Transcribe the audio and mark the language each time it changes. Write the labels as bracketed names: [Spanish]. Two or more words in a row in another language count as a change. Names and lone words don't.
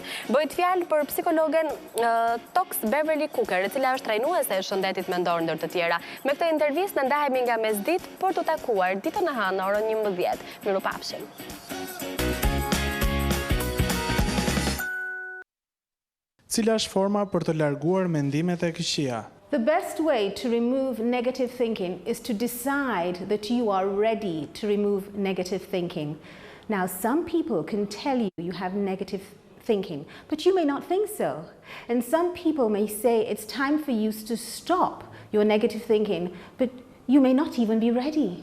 [Albanian] Bëhet fjalë për psikologen Tox Beverly Cooker, e cila është trajnuese e shëndetit mendor ndër të tjera. Me këtë intervistë ne ndahemi nga Mesditë për të takuar ditën e hënë në orën 11. Mirupafshim. Cila është forma për të larguar mendimet e këqija? [English] The best way to remove negative thinking is to decide that you are ready to remove negative thinking. Now, some people can tell you you have negative thinking, but you may not think so. And some people may say it's time for you to stop your negative thinking, but you may not even be ready.